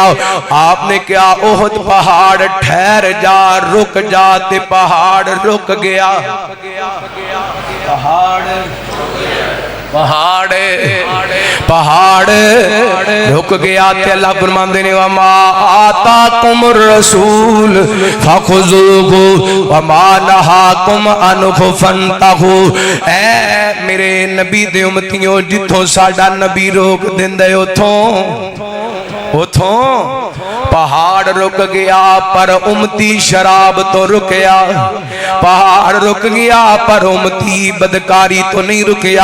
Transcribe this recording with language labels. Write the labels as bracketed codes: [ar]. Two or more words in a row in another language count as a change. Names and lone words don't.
[pa] آپنے کیا اوہد پہاڑ ٹھہر جا رک جا، تے پہاڑ رک گیا. پہاڑ پہاڑ رک گیا. اللہ فرماتے نے [ar] وما آتاكم الرسول فخذوه وما نهاكم عنه فانتهوا. [pa] اے میرے نبی دے امتیو جتھوں ساڈا نبی روک دیندے اوتھوں پہاڑ رک گیا، پر امتی شراب توں رکیا. پہاڑ رک گیا پر امتی بدکاری توں نہیں رکیا.